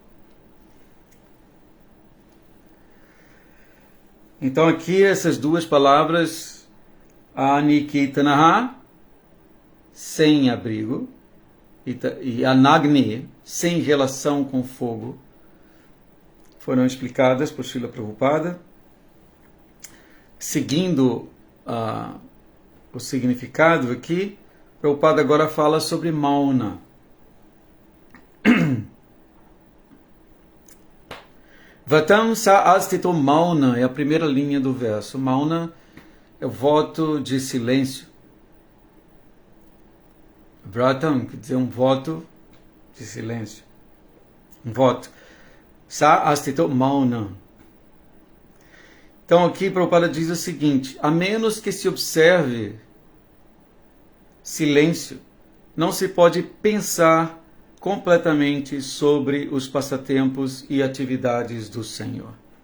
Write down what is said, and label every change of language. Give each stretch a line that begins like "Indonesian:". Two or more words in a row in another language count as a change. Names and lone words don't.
Portuguese: Então aqui essas duas palavras, anikitanaha, sem abrigo, e anagni, sem relação com fogo, foram explicadas por Srila Prabhupada, seguindo o significado aqui. Prabhupada agora fala sobre Mauna.
Sanskrit: व्रतं स आस्थितो मौनम्
Portuguese: é a primeira linha do verso. Mauna é o voto de silêncio. Vratam quer dizer um voto de silêncio. Um voto.
Sanskrit: स आस्थितो मौनम्.
Portuguese: Então aqui Prabhupada diz o seguinte: a menos que se observe silêncio, não se pode pensar completamente sobre os passatempos e atividades do Senhor.